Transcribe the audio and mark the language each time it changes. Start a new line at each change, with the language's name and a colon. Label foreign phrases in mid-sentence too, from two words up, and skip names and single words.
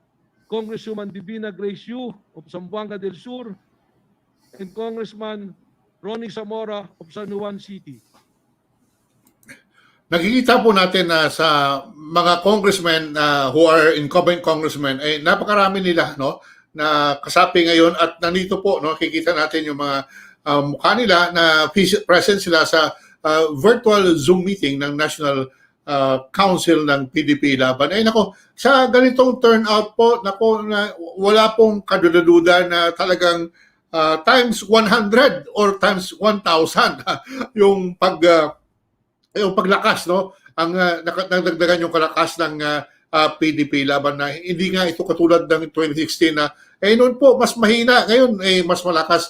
English: Congresswoman Divina Grace Yu of Zamboanga del Sur, and Congressman Ronnie Zamora of San Juan City.
Filipino: Nakikita po natin na sa mga congressmen
English: who are incumbent congressmen,
Filipino: eh, napakarami nila, no, na kasapi ngayon, at nandito po, no, kikita natin yung mga mukha nila na present sila sa
English: virtual Zoom meeting
Filipino: ng National Council ng PDP Laban. Eh nako, sa ganitong turnout po, nako, na wala pong kaduda-duda na talagang
English: times 100 or times 1,000
Filipino: yung yung paglakas, no, ang nagdagdagan yung kalakas ng PDP Laban, na hindi nga ito katulad ng 2016 na noon po mas mahina, ngayon mas malakas.